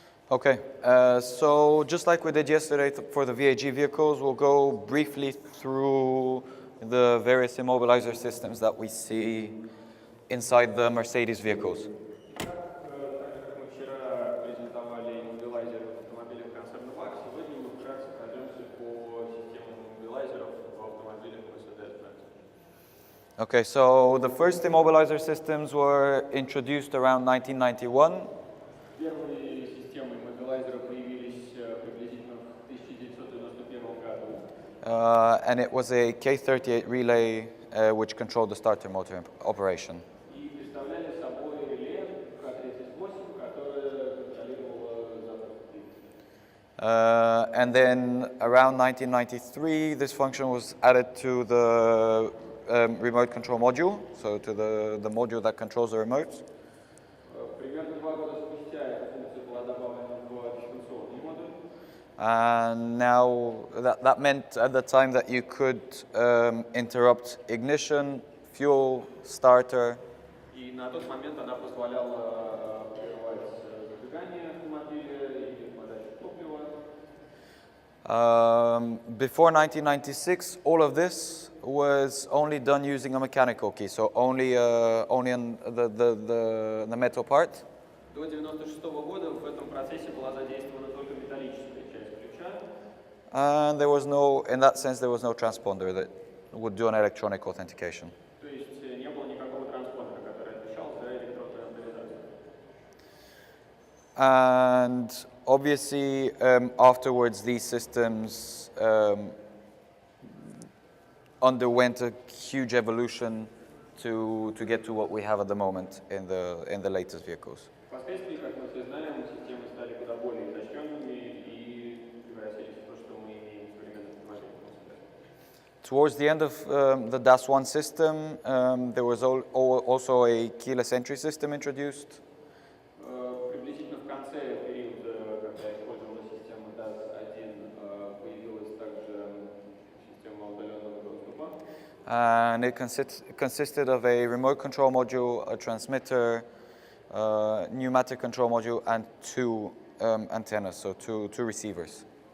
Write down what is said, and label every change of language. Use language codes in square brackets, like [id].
[en] Okay, so just like we did yesterday for the VAG vehicles, we'll go briefly through the various immobilizer systems that we see inside the Mercedes vehicles. [ru] Так как мы вчера презентовали мобилайзеры в автомобилях концерна VAG, сегодня мы вкратце пройдемся по системам мобилайзеров в автомобилях Mercedes-Benz. [en] Okay, so the first immobilizer systems were introduced around 1991. [ru] Первые системы мобилайзера появились приблизительно в 1991 году. [en] And it was a K38 relay which controlled the starter motor operation. [ru] И представляли собой реле К-38, которое контролировало запуск двигателя. [en] And then around 1993, this function was added to the remote control module, so to the module that controls the remote. [ru] Примерно 2 года спустя эта функция была добавлена в дистанционный модуль. [en] And now that meant at the time that you could interrupt ignition, fuel, starter, [ru] И на тот момент она позволяла прерывать зажигание автомобиля или подачу топлива. [en] Before 1996, all of this was only done using a mechanical key, so only on the metal part. [ru] До 1996 года в этом процессе была задействована только металлическая часть ключа. [en] And there was no, in that sense, there was no transponder that would do an electronic authentication. [ru] То есть не было никакого транспондера, который отвечал за электронную авторизацию. [en] And obviously, afterwards, these systems underwent a huge evolution to get to what we have at the moment in the latest vehicles. [ru] Впоследствии, как мы все знаем, системы стали куда более изощренными и превратились в то, что мы имеем в современных автомобилях. [en] Towards the end of the DAS1 system, there was also a keyless entry system introduced. [ru] Приблизительно в конце периода, когда использовалась система DAS1, появилась также система удаленного доступа. [en] And it consisted of a remote control module, a transmitter, pneumatic control module, and two antennas, so two receivers.